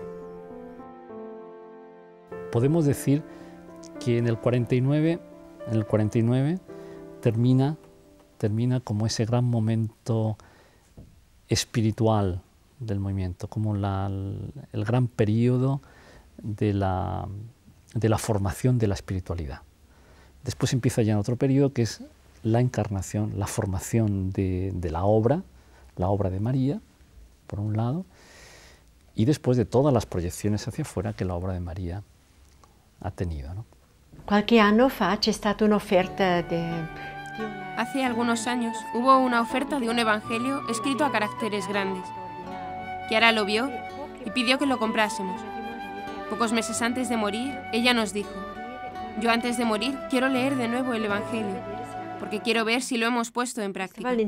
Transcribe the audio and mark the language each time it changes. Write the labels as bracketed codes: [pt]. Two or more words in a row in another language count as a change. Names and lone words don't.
[es] Podemos decir que en el 49 termina como ese gran momento espiritual del movimiento, como el gran periodo de la formación de la espiritualidad. Después empieza ya en otro periodo que es la encarnación, la formación de la obra de María, por un lado, y después de todas las proyecciones hacia afuera que la obra de María ha tenido, ¿no? [it] Qualche anno fa c'è stata un'offerta [es] Hace algunos años hubo una oferta de un evangelio escrito a caracteres grandes. Chiara lo vio y pidió que lo comprásemos. Pocos meses antes de morir, ella nos dijo, yo antes de morir quiero leer de nuevo el evangelio, porque quiero ver si lo hemos puesto en práctica.